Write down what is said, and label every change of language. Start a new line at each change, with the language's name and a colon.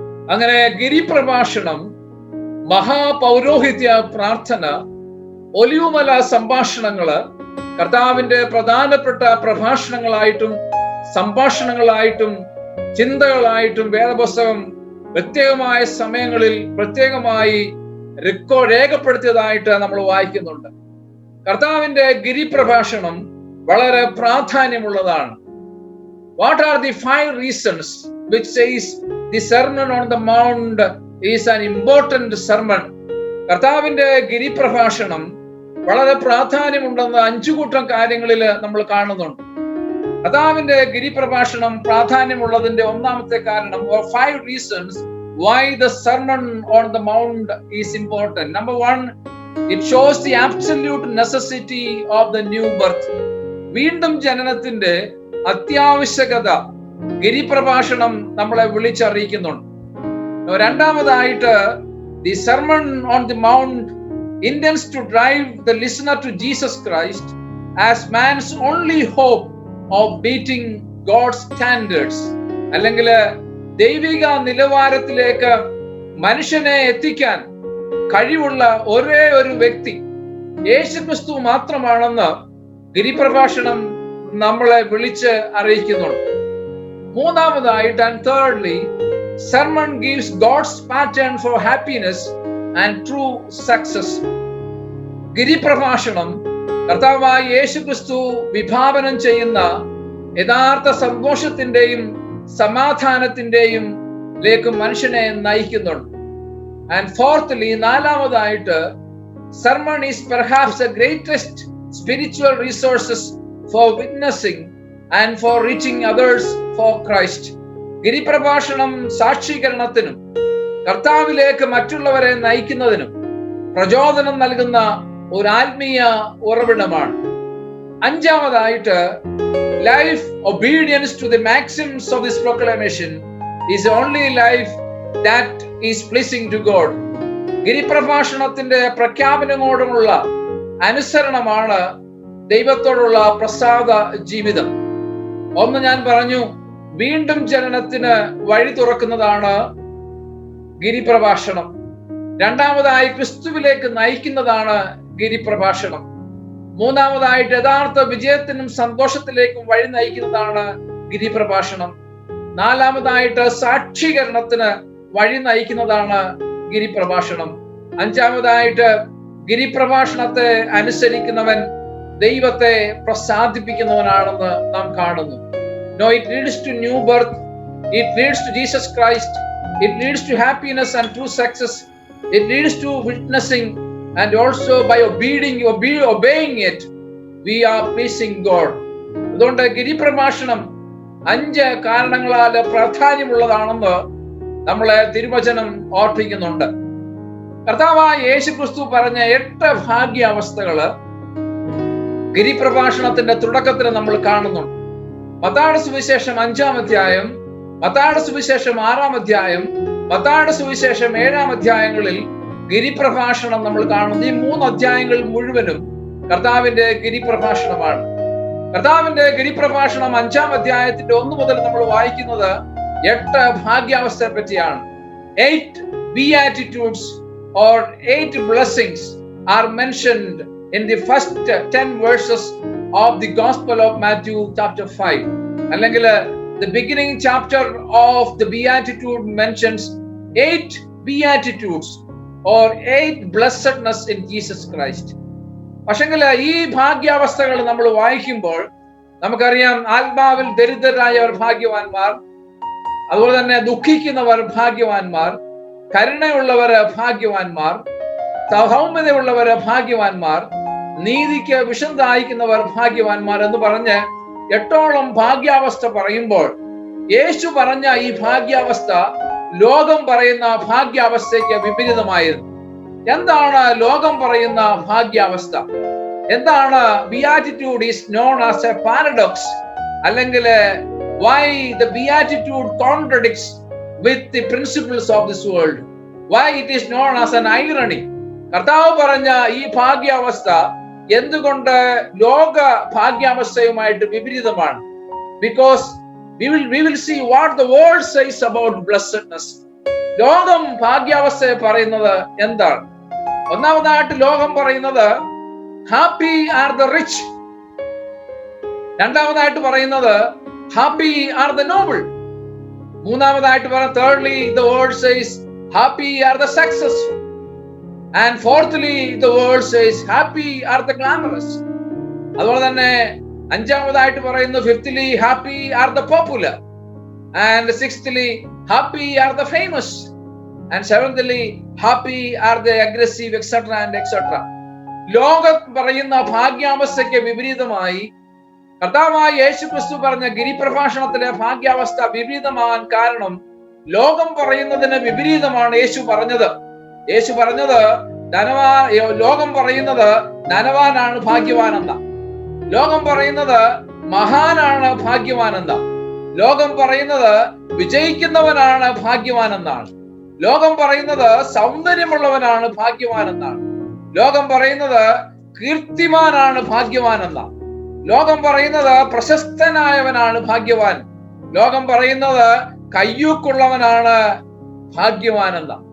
Malayalam: അങ്ങനെ ഗിരിപ്രഭാഷണം, മഹാപൗരോഹിത്യ പ്രാർത്ഥന, ഒലിവുമല സംഭാഷണങ്ങള് കർത്താവിന്റെ പ്രധാനപ്പെട്ട പ്രഭാഷണങ്ങളായിട്ടും സംഭാഷണങ്ങളായിട്ടും ചിന്തകളായിട്ടും വേദപുസ്തകം പ്രത്യേകമായ സമയങ്ങളിൽ പ്രത്യേകമായി രേഖപ്പെടുത്തിയതായിട്ട് നമ്മൾ വായിക്കുന്നുണ്ട്. കർത്താവിന്റെ ഗിരിപ്രഭാഷണം വളരെ പ്രാധാന്യമുള്ളതാണ്.
English: What are the 5 reasons which says the sermon on the mount is an important sermon?
Malayalam: കർത്താവിന്റെ ഗിരിപ്രഭാഷണം വളരെ പ്രാധാന്യമുണ്ടെന്ന് 5 കൂട്ടം കാര്യങ്ങളിൽ നമ്മൾ കാണുന്നുണ്ട്. കർത്താവിന്റെ ഗിരിപ്രഭാഷണം പ്രാധാന്യമുള്ളതിന്റെ ഒന്നാമത്തെ കാരണം,
English: 5 reasons why the sermon on the mount is important. Number 1, it shows the absolute necessity of the new birth.
Malayalam: വീണ്ടും ജനനത്തിന്റെ അത്യാവശ്യകത ഗിരിപ്രഭാഷണം നമ്മളെ വിളിച്ചറിയിക്കുന്നുണ്ട്. രണ്ടാമതായിട്ട്,
English: the sermon on the mount intends to drive the listener to Jesus Christ as man's only hope of beating God's standards.
Malayalam: അല്ലെങ്കിൽ ദൈവിക നിലവാരത്തിലേക്ക് മനുഷ്യനെ എത്തിക്കാൻ കഴിവുള്ള ഒരേ ഒരു വ്യക്തി യേശുക്രിസ്തു മാത്രമാണെന്ന് ഗിരിപ്രഭാഷണം നമ്മളെ വിളിച്ച് അറിയിക്കുന്നുണ്ട്. മൂന്നാമതായിട്ട്,
English: and thirdly, sermon gives God's pattern for happiness and true success.
Malayalam: ഗിരിപ്രഭാഷണം കർത്താവായ യേശുക്രിസ്തു വിഭാവനം ചെയ്യുന്ന യഥാർത്ഥ സന്തോഷത്തിന്റെയും സമാധാനത്തിന്റെയും ലേക്ക് മനുഷ്യനെ നയിക്കുന്നുണ്ട്.
English: And fourthly,
Malayalam: നാലാമതായിട്ട്,
English: sermon is perhaps the greatest spiritual resources for witnessing and for reaching others for Christ.
Malayalam: ഗിരിപ്രഭാഷണം സാക്ഷീകരണത്തിനും കർത്താവിലേക്ക് മറ്റുള്ളവരെ നയിക്കുന്നതിനും പ്രചോദനം നൽകുന്ന ഒരു ആത്മീയ ഉറവിടമാണ്. അഞ്ചാമതായിട്ട്,
English: life obedience to the maxims of this proclamation is the only life that is pleasing to God.
Malayalam: ഗിരിപ്രഭാഷണത്തിന്റെ പ്രഖ്യാപനങ്ങളോടുള്ള അനുസരണമാണ് ദൈവത്തോടുള്ള പ്രസാദ ജീവിതം. ഒന്ന് ഞാൻ പറഞ്ഞു, വീണ്ടും ജനനത്തിന് വഴി തുറക്കുന്നതാണ് ഗിരിപ്രഭാഷണം. രണ്ടാമതായി, ക്രിസ്തുവിലേക്ക് നയിക്കുന്നതാണ് ഗിരിപ്രഭാഷണം. മൂന്നാമതായിട്ട്, യഥാർത്ഥ വിജയത്തിനും സന്തോഷത്തിലേക്കും വഴി നയിക്കുന്നതാണ് ഗിരിപ്രഭാഷണം. നാലാമതായിട്ട്, സാക്ഷീകരണത്തിന് വഴി നയിക്കുന്നതാണ് ഗിരിപ്രഭാഷണം. അഞ്ചാമതായിട്ട്, ഗിരിപ്രഭാഷണത്തെ അനുസരിക്കുന്നവൻ ദൈവത്തെ പ്രസാദിപ്പിക്കുന്നവനാണെന്ന് നാം കാണുന്നു.
English: No, it leads to new birth. It leads to Jesus Christ. It leads to happiness and true success. It leads to witnessing, and also by obeying it, we are pleasing God.
Malayalam: അതുകൊണ്ട് ഗിരിപ്രഭാഷണം 5 കാരണങ്ങളാൽ പ്രാധാന്യമുള്ളതാണെന്ന് നമ്മളെ തിരുവചനം ഓർപ്പിക്കുന്നുണ്ട്. കർത്താവായ യേശുക്രിസ്തു പറഞ്ഞ 8 ഭാഗ്യാവസ്ഥകള് ഗിരിപ്രഭാഷണത്തിന്റെ തുടക്കത്തിൽ നമ്മൾ കാണുന്നുണ്ട്. മത്തായിയുടെ സുവിശേഷം 5-ാം അധ്യായം, മത്തായിയുടെ സുവിശേഷം 6-ാം അധ്യായം, മത്തായിയുടെ സുവിശേഷം 7-ാം അധ്യായങ്ങളിൽ ഗിരിപ്രഭാഷണം നമ്മൾ കാണുന്നു. ഈ 3 അധ്യായങ്ങൾ മുഴുവനും കർത്താവിന്റെ ഗിരിപ്രഭാഷണമാണ്. കർത്താവിന്റെ ഗിരിപ്രഭാഷണം 5-ാം അധ്യായത്തിന്റെ 1 മുതൽ നമ്മൾ വായിക്കുന്നത് 8 ഭാഗ്യാവസ്ഥയെ പറ്റിയാണ്.
English: 8 beatitudes or 8 blessings are mentioned in the first 10 verses of the Gospel of Matthew chapter 5.
Malayalam: അല്ലെങ്കിൽ
English: the beginning chapter of the beatitude mentions 8 beatitudes or 8 blessedness in Jesus Christ.
Malayalam: പക്ഷെങ്കിൽ ഈ ഭാഗ്യാവസ്ഥകൾ നമ്മൾ വായിക്കുമ്പോൾ നമുക്കറിയാം, ആത്മാവിൽ ദരിദ്രരായവർ ഭാഗ്യവാന്മാർ, അതുപോലെ തന്നെ ദുഃഖിക്കുന്നവർ ഭാഗ്യവാന്മാർ, കരുണയുള്ളവര് ഭാഗ്യവാന്മാർ, സൗമ്യതയുള്ളവര് ഭാഗ്യവാന്മാർ, നീതിക്ക് വിഷം ദാഹിക്കുന്നവർ ഭാഗ്യവാന്മാർ എന്ന് പറഞ്ഞ് 8ഓളം ഭാഗ്യാവസ്ഥ പറയുമ്പോൾ യേശു പറഞ്ഞ ഈ ഭാഗ്യാവസ്ഥ ലോകം പറയുന്ന ഭാഗ്യാവസ്ഥയ്ക്ക് വിപരീതമായിരുന്നു. എന്താണ് ലോകം പറയുന്ന ഭാഗ്യാവസ്ഥ? എന്താണ്
English: beatitude is known as a paradox,
Malayalam: അല്ലെങ്കിൽ
English: why the beatitude contradicts with the principles of this world, why it is known as an irony?
Malayalam: കർത്താവ് പറഞ്ഞ ഈ ഭാഗ്യാവസ്ഥ എന്തുകൊണ്ട് ലോക ഭാഗ്യാവസ്ഥയുമായിട്ട് വിപരീതമാണ്?
English: Because we will see what the world says about blessedness.
Malayalam: ലോകം ഭാഗ്യാവസ്ഥയെ പറയുന്നത് എന്താണ്? ഒന്നാമതായിട്ട് ലോകം പറയുന്നത്
English: Happy are the rich.
Malayalam: രണ്ടാമതായിട്ട് പറയുന്നത്
English: Happy are the noble.
Malayalam: മൂന്നാമതായിട്ട് പറയുന്നത്
English: thirdly the world says happy are the successful, and fourthly the world says happy are the glamorous.
Malayalam: അതുപോലെ തന്നെ അഞ്ചാമതായിട്ട് പറയുന്നു
English: fifthly happy are the popular, and sixthly happy are the famous, and seventhly happy are the aggressive, etc. and etc.
Malayalam: ലോകം പറയുന്ന ഭാഗ്യാവസ്ഥയ്ക്ക് വിപരീതമായി കർത്താവായ യേശുക്രിസ്തു പറഞ്ഞ ഗിരിപ്രഭാഷണത്തിലെ ഭാഗ്യാവസ്ഥ വിപരീതമാകാൻ കാരണം ലോകം പറയുന്നതിന് വിപരീതമാണ് യേശു പറഞ്ഞത്. യേശു പറഞ്ഞത് ലോകം പറയുന്നത് ധനവാനാണ് ഭാഗ്യവാനെന്ന, ലോകം പറയുന്നത് മഹാനാണ് ഭാഗ്യവാനെന്ന, ലോകം പറയുന്നത് വിജയിക്കുന്നവനാണ് ഭാഗ്യവാനെന്നാണ്, ലോകം പറയുന്നത് സൗന്ദര്യമുള്ളവനാണ് ഭാഗ്യവാനെന്നാണ്, ലോകം പറയുന്നത് കീർത്തിമാനാണ് ഭാഗ്യവാനെന്നാണ്, ലോകം പറയുന്നത് പ്രശസ്തനായവനാണ് ഭാഗ്യവാൻ, ലോകം പറയുന്നത് കയ്യൂക്കുള്ളവനാണ് ഭാഗ്യവാനെന്ന.